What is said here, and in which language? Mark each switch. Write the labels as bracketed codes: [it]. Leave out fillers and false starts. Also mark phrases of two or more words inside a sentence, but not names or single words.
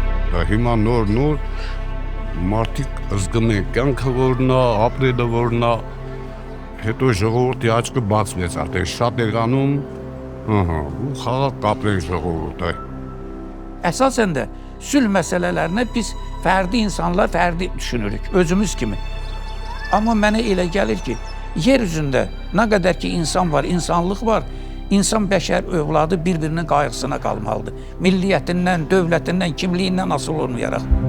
[hy] Հիմա նոր մարդիկ զգում են կյանքը որն է, ապրելը որն է, հետո ժողովրդի աչքը բացվեց, արդեն շատ է գանում, ու խաղաղ կապրեն ժողովուրդը։ [az] Əsasən də sülh məsələlərinə biz fərdi insanlar fərdi düşünürük, özümüz kimi. Amma mənə elə gəlir ki, yer üzündə nə qədər ki insan var, insanlıq var, insan bəşər övladı bir-birinin qayğısına qalmalıdır. Milliyyətindən, dövlətindən, kimliyindən asılı olmayaraq.